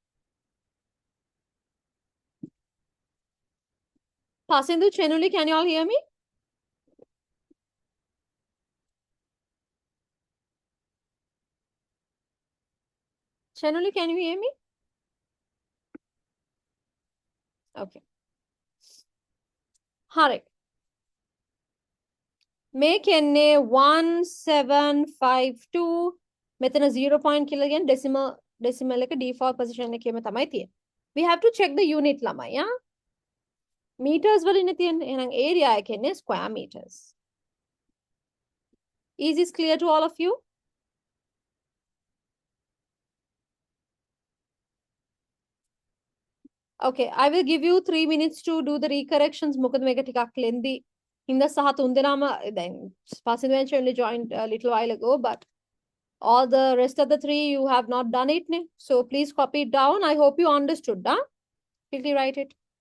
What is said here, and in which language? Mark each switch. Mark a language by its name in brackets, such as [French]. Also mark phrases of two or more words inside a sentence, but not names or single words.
[English] Pasindu, Chenuli, can you all hear me? Chenuli, can you hear me? Okay. [Sinhala] හරි. මේ කියන්නේ 1752. මෙතන 0 point කියලා කියන්නේ decimal එක default position එකේම තමයි තියෙන්නේ. [English] We have to check the unit ළමයි, yeah? Meters [Sinhala] වලින් තියෙන්නේ. එහෙනම් area එක කියන්නේ [English] square meters. Is this clear to all of you? Okay, I will give you 3 minutes to do the recorrections. [Sinhala] මොකද මේක ටිකක් [English] lengthy. [Sinhala] හින්දා සහ 3 දෙනාම දැන් [English] Pasindu only joined a little while ago, but all the rest of the 3 you have not done it. So please copy it down. I hope you understood. Quickly write it.